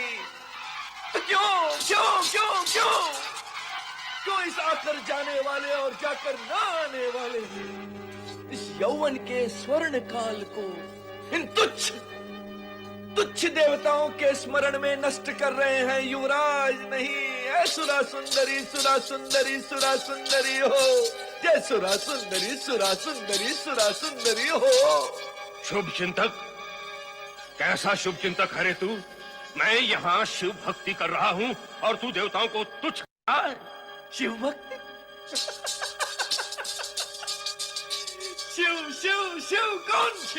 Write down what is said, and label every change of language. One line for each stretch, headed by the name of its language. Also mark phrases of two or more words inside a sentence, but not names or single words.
Hindi: तो क्यों क्यों क्यों क्यों क्यों इस आकर जाने वाले और जाकर ना आने वाले इस यौवन के स्वर्ण काल को इन तुच्छ तुच्छ देवताओं के स्मरण में नष्ट कर रहे हैं युवराज? नहीं, ऐ सुरा सुंदरी सुरा सुंदरी सुरा सुंदरी हो। जय सुरा सुंदरी सुरा सुंदरी सुरा सुंदरी हो। शुभ चिंतक, कैसा शुभ चिंतक है रे तू? मैं यहाँ शिव भक्ति कर रहा हूँ और तू देवताओं को तुच्छ है। शिव भक्ति? शिव शिव शिव कौन शिव?